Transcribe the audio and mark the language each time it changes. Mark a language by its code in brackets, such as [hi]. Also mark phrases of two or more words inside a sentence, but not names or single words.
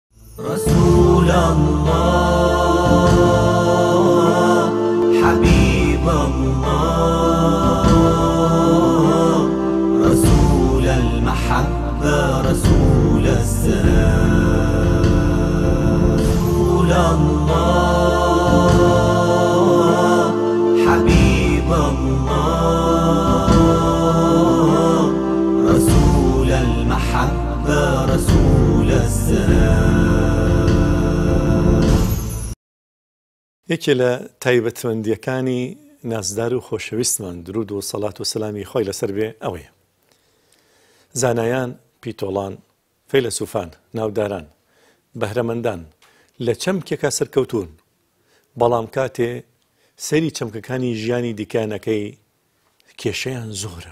[ar] رسول الله حبيب الله رسول المحبة رسول السلام رسول الله حبيب الله رسول المحبة رسول السلام. [ckb] یەکێ لە تایبەتمەندیەکانی نازدار و خۆشەویستمان درود و سەڵات و سەلامی خۆی لەسەر بێ ئەوەیە. زانایان، پیتۆڵان، فەیلسوفان، ناوداران، بەهرەمەندان لە چەمکێکا سەرکەوتوون، بەڵام کاتێ سەیری چەمکەکانی ژیانی دیکانەکەی کێشەیان زۆرە.